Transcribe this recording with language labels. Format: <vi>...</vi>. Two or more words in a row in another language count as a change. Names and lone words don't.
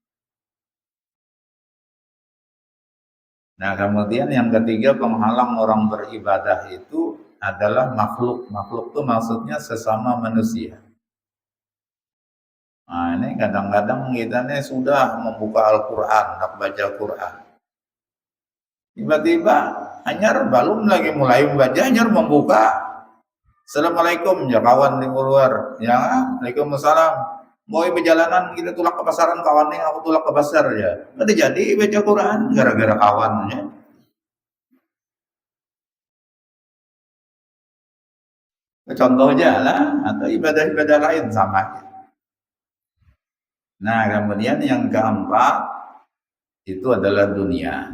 <id>Nah, kemudian yang ketiga, penghalang orang beribadah itu adalah makhluk. Makhluk itu maksudnya sesama manusia. Nah, ini kadang-kadang kita nih sudah membuka Al-Quran, nak baca Quran.</id> <bjn>Tiba-tiba hanyar belum lagi mulai membaca, hanyar membuka.</bjn> <id>Assalamualaikum, ya kawan di luar. Ya, Waalaikumsalam.</id> <bjn>Mau perjalanan kita tulak ke pasaran kawannya, aku tulak ke pasar ya.</bjn> <id>Ada jadi baca Quran gara-gara kawannya. Contoh aja lah, atau ibadah-ibadah lain sama. Nah, kemudian yang keempat itu adalah dunia.</id>